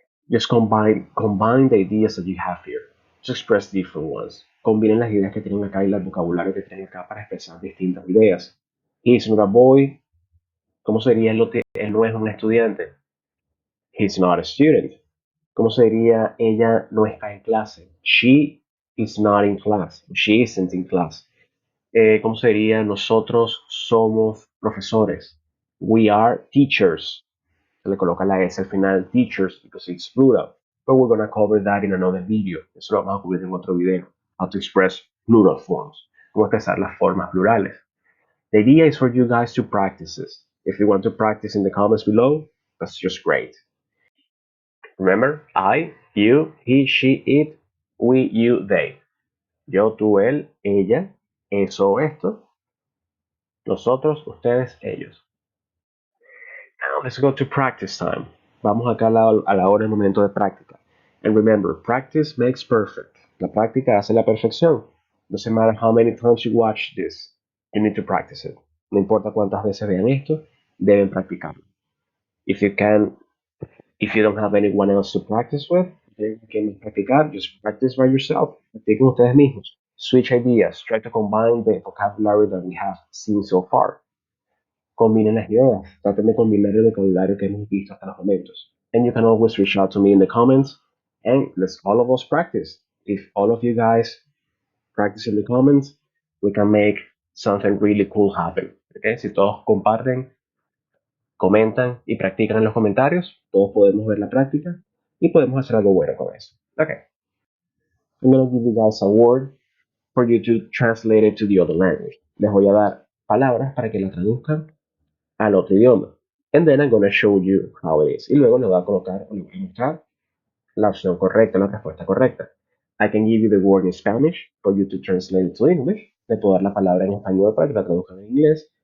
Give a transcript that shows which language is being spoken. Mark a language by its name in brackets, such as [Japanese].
[English] Just combine the ideas that you have here to express different ones. [Spanish] Combinen las ideas que tienen acá y el vocabulario que tienen acá para expresar distintas ideas. [English] He's not a boy. [Spanish] ¿Cómo sería él no es un estudiante? [English] He's not a student. [Spanish] ¿Cómo sería ella no está en clase? [English] She is not in class. She isn't in class. [Spanish] ¿Cómo sería nosotros somos profesores? [English] We are teachers. [Spanish] Se le coloca la S al final, teachers, [English] because it's plural. But we're going to cover that in another video. [Spanish] Eso lo vamos a cubrir en otro video. [English] How to express plural forms. [Spanish] Cómo expresar las formas plurales. [English] The idea is for you guys to practice this. If you want to practice in the comments below, that's just great. Remember, I, you, he, she, it, we, you, they. [Spanish] Yo, tú, él, ella, eso, esto. Nosotros, ustedes, ellos. [English] Now let's go to practice time. [Spanish] Vamos acá a la hora del momento de práctica. [English] And remember, practice makes perfect. [Spanish] La práctica hace la perfección. [English] Doesn't matter how many times you watch this, you need to practice it. [Spanish] No importa cuántas veces vean esto, deben practicarlo. [English] If you can, if you don't have anyone else to practice with, then you can practicar. Just practice by yourself. [Spanish] Practiquen ustedes mismos. [English] Switch ideas. Try to combine the vocabulary that we have seen so far. [Spanish] Combinen las ideas, traten de combinar el vocabulario que hemos visto hasta los momentos. [English] And you can always reach out to me in the comments and let's all of us practice. If all of you guys practice in the comments, we can make something really cool happen. Okay? [Spanish] Si todos comparten, comentan y practican en los comentarios, todos podemos ver la práctica y podemos hacer algo bueno con eso. [English] Okay. I'm going to give you guys a word for you to translate it to the other language. [Spanish] Les voy a dar palabras para que la traduzcan al otro idioma. [English] And then I'm going to show you how it is. [Spanish] Y luego le voy a colocar o le voy a mostrar la opción correcta, la respuesta correcta. [English] I can give you the word in Spanish for you to translate it to English. [Spanish] Le puedo dar la palabra en español para que la traduzcan en inglés.